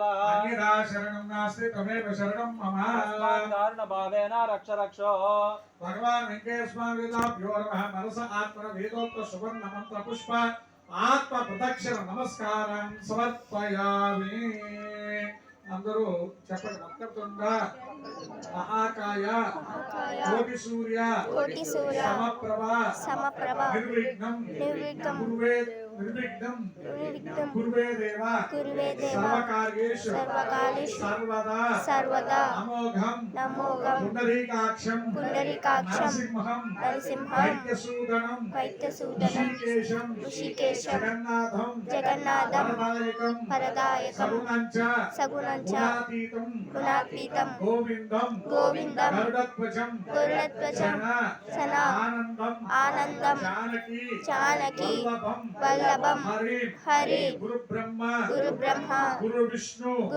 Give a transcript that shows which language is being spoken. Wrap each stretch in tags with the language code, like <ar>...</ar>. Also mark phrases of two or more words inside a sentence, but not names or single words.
<sa>अन्यथा शरणं नास्ति त्वमेव शरणं मम कारणभावेन रक्ष रक्षो भगवान वेंकटेश्वराभ्यो नमः मनस आत्मन वेदोक्त सुवर्ण मंत्र पुष्प आत्म प्रदक्षिण नमस्कारं समर्पयामि</sa> <te>అందరూ చెప్పండి</te> <sa>వక్రతుండ మహాకాయ కోటి సూర్య సమప్రభ నిర్విఘ్నం కురువే నిర్విఘ్నం కురువే దేవ సర్వకార్యేషు సర్వదా అమోఘం పుండరీకాక్షం నరసింహం వైద్యసూదనం ఋషికేశం జగన్నాథం వరదాయకం సగుణంచ గుణాతీతం గోవిందం గరుడధ్వజం సనా ఆనందం జానకి వల్లభం హరి గురు బ్రహ్మ గురు విష్ణు</sa>